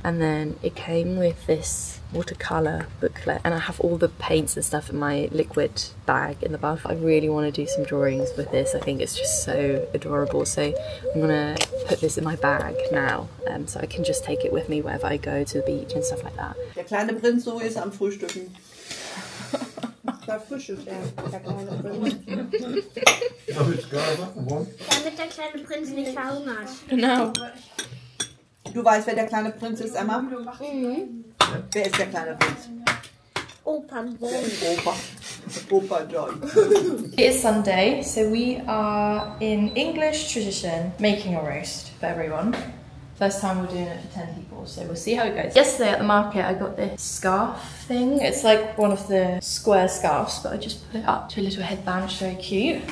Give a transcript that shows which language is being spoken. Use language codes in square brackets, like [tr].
[en] And then it came with this watercolour booklet, and I have all the paints and stuff in my liquid bag in the bath. I really want to do some drawings with this. I think it's just so adorable, so I'm gonna put this in my bag now, so I can just take it with me wherever I go to the beach and stuff like that. [de] Der kleine Prinz Zoe ist am Frühstücken. Da frühstückt der kleine Prinz. Damit der kleine Prinz nicht verhungert. Genau. Du weißt, wer der kleine Prinz ist, Emma? Mhm. Wer ist der kleine Prinz? Opa Opa. Opa John. [en] It is Sunday, so we are in English tradition making a roast for everyone. First time we're doing it for 10 people, so we'll see how it goes. Yesterday at the market I got this scarf thing. It's like one of the square scarves, but I just put it up to a little headband, which is very cute.